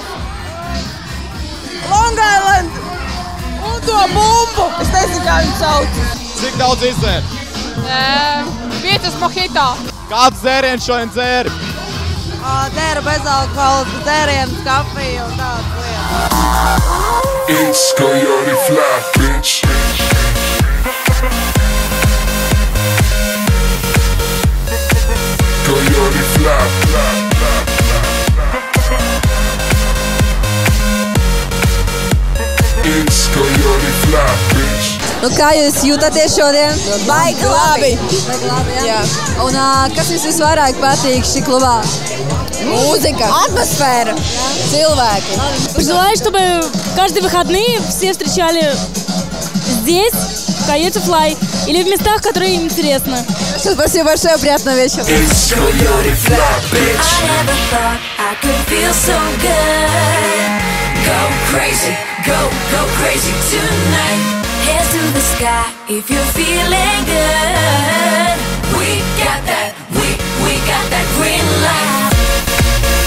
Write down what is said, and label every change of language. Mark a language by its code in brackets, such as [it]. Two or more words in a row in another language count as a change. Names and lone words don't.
[lv] Long Island! Un to bumbu! Es nezinu, kā viņu sauc. Cik daudz izdzēri? 5 mojito. Kāds dzēriens šodien dzēri? Dzēru bezalkoholisku dzērienus, kafiju un tādas lietas. [en] It's Coyote Fly, bitch. Coyote Fly, It's Coyote Fly, bitch. [lv] Nu, kā jūs jūtaties šodien? Baigi labi! Jā. Un kas jums visvairāk patīk šī klubā? Mūzika, атмосфера, cilvēki. [ru] Желаю, чтобы каждые выходные все встречали здесь, в Coyote Fly, или в местах, которые им интересно. Спасибо большое, приятного вечера. [en] It's Coyote Fly, bitch. I never thought I could feel so good. Go crazy tonight. Hands to the sky if you're feeling good. We got that green light.